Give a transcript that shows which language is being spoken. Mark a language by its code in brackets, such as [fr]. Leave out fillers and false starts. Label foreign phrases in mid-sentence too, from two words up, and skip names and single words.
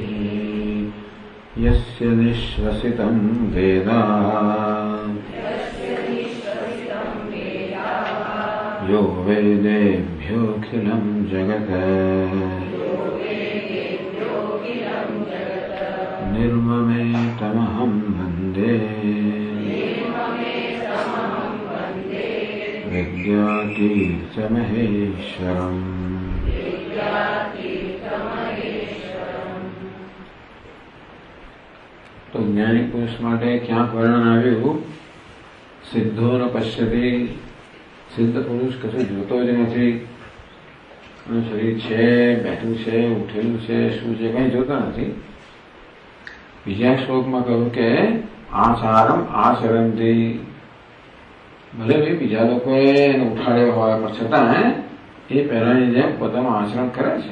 [sa] यस्य निश्वसितं वेदा यो वेदेभ्योऽखिलं जगत् निर्ममेतमहं वन्दे विद्यातीर्थमहेश्वरम्। [gu] તો જ્ઞાની પુરુષ માટે ક્યાંક વર્ણન આવ્યું [sa] सिद्धो न पश्यति, [gu] સિદ્ધ પુરુષ કશું જોતો જ નથી, શરીર છે, બેઠું છે, ઉઠેલું છે, શું છે કઈ જોતો નથી. બીજા શ્લોકમાં કહ્યું કે [sa] आचारम आचरंति, [gu] ભલે ભાઈ બીજા લોકોએ એને ઉઠાડ્યો હોય પણ છતાં એ પહેલાની જેમ પોતાનું આચરણ કરે છે.